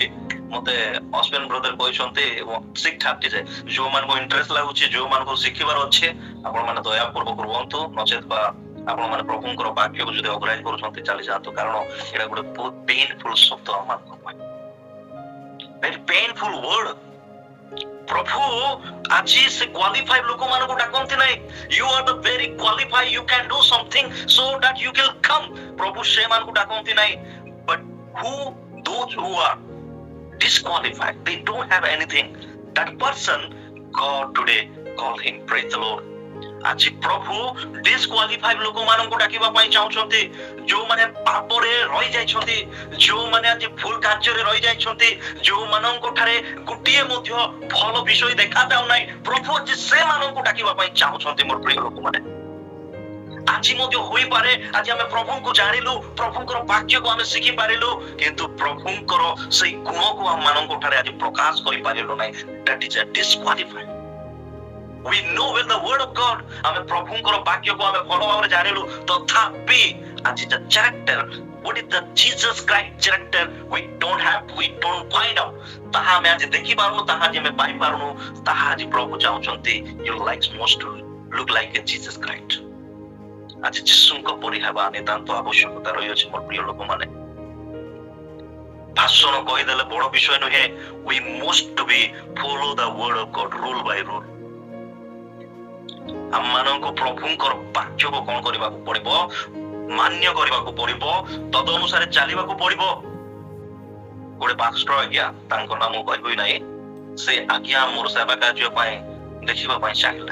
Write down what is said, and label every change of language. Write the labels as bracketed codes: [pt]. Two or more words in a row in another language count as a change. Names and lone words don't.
[or] ମତେ ଅଶ୍ବିନ ବ୍ରଦର କହିଛନ୍ତି 6:30 ରେ, ଯୋଉମାନଙ୍କୁ ଇଣ୍ଟରେଷ୍ଟ ଲାଗୁଛି, ଯୋଉମାନଙ୍କୁ ଶିଖିବାର ଅଛି, ଆପଣ ମାନେ ଦୟାପୂର୍ବକ ରୁହନ୍ତୁ, ନଚେତ ବା ଆପଣ ମାନେ ପ୍ରଭୁଙ୍କର ବାକ୍ୟକୁ ଯଦି ଅଗ୍ରାହ୍ୟ କରୁଛନ୍ତି ଚାଲି ଯାଆନ୍ତୁ, କାରଣ ଏଇଟା ଗୋଟେ ବହୁତ ପେନଫୁଲ ଶବ୍ଦ ଆମମାନଙ୍କ ପାଇଁ, [en] very painful word. [or] ପ୍ରଭୁ ଆଜି ସେ କ୍ୱାଲିଫାଇଡ୍ ଲୋକମାନଙ୍କୁ ଡାକନ୍ତି ନାହିଁ, [en] you are the very qualified, you can do something so that you can come. [or] ପ୍ରଭୁ ସେମାନଙ୍କୁ ଡାକନ୍ତି ନାହିଁ, [en] but who those who are disqualified, they don't have anything, that person God today call him, praise the Lord। [or] ଆଜି ପ୍ରଭୁ ଡିସକ୍ୱାଲିଫାଇଡ୍ ଲୋକମାନଙ୍କୁ ଡାକିବା ପାଇଁ ଚାହୁଁଛନ୍ତି, ଯୋଉମାନେ ପାପରେ ରହି ଯାଇଛନ୍ତି, ଯୋଉମାନେ ଆଜି ଭୁଲ କାର୍ଯ୍ୟରେ ରହି ଯାଇଛନ୍ତି, ଯୋଉମାନଙ୍କ ଠାରେ ଗୋଟିଏ ମଧ୍ୟ ଭଲ ବିଷୟ ଦେଖାଯାଉ ନାହିଁ, ପ୍ରଭୁ ଆଜି ସେମାନଙ୍କୁ ଡାକିବା ପାଇଁ ଚାହୁଁଛନ୍ତି। ମୋର ପ୍ରିୟ ଲୋକମାନେ, ଆଜି ମଧ୍ୟ ହୋଇପାରେ ଆଜି ଆମେ ପ୍ରଭୁଙ୍କୁ ଜାଣିଲୁ, ପ୍ରଭୁଙ୍କର ବାକ୍ୟକୁ ଆମେ ଶିଖି ପାରିଲୁ, କିନ୍ତୁ ପ୍ରଭୁଙ୍କର ସେଇ ଗୁଣକୁ ଆମମାନଙ୍କ ଠାରେ ଆଜି ପ୍ରକାଶ କରିପାରିଲୁ ନାହିଁ। [en] That is a disqualified। We know well the word of God, [or] ଆମେ ପ୍ରଭୁଙ୍କର ବାକ୍ୟକୁ ଆମେ ଭଲ ଭାବରେ ଜାଣିଲୁ, ତଥାପି ଆଜି [en] the character, what is the Jesus Christ character we don't have, we don't find out, [or] ତାହା ଆମେ ଆଜି ଦେଖି ପାରୁନୁ, ତାହା ଆଜି ଆମେ ପାଇ ପାରୁନୁ, ତାହା ଆଜି ପ୍ରଭୁ ଚାହୁଁଛନ୍ତି [en] you like most to look like a Jesus Christ। [or] ଆଜି ଯୀଶୁଙ୍କ ପରି ହେବା ନିତାନ୍ତ ଆବଶ୍ୟକତା ରହିଅଛି। ମୋର ପ୍ରିୟ ଲୋକମାନେ, ଭାଷଣ କହିଦେଲେ ବଡ ବିଷୟ ନୁହେଁ, [en] we must to be follow the word of God rule by rule। [or] ଆମମାନଙ୍କୁ ପ୍ରଭୁଙ୍କର ବାକ୍ୟକୁ କଣ କରିବାକୁ ପଡିବ, ମାନ୍ୟ କରିବାକୁ ପଡିବ, ତଦ ଅନୁସାରେ ଚାଲିବାକୁ ପଡିବ। ଗୋଟେ ପାଷ୍ଟର ଆଜ୍ଞା, ତାଙ୍କ ନାମ କହିବି ନାହିଁ, ସେ ଆଜ୍ଞା ମୋର ସେବା କାର୍ଯ୍ୟ ପାଇଁ ଦେଖିବା ପାଇଁ ଚାହିଁଲେ।